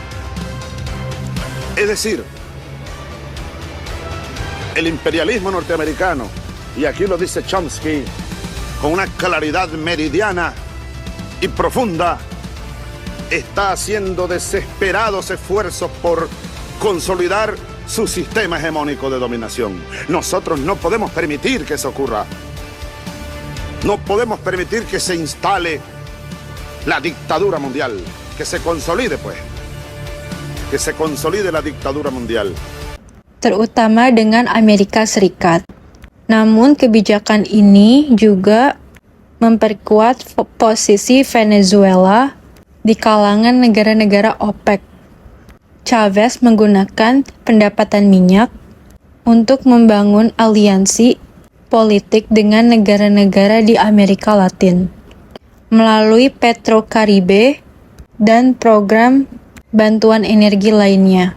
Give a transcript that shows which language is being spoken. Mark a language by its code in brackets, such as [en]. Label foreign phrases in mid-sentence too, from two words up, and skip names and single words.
[es] Es decir, el imperialismo norteamericano, y aquí lo dice Chomsky con una claridad meridiana y profunda, está haciendo desesperados esfuerzos por consolidar su sistema hegemónico de dominación. Nosotros no podemos permitir que eso ocurra. No podemos permitir que se instale la dictadura mundial, que se consolide, pues. Que se consolide la dictadura mundial. [id] Terutama dengan Amerika Serikat. Namun kebijakan ini juga memperkuat posisi Venezuela di kalangan negara-negara OPEC. Chavez menggunakan pendapatan minyak untuk membangun aliansi politik dengan negara-negara di Amerika Latin melalui Petrocaribe dan program bantuan energi lainnya.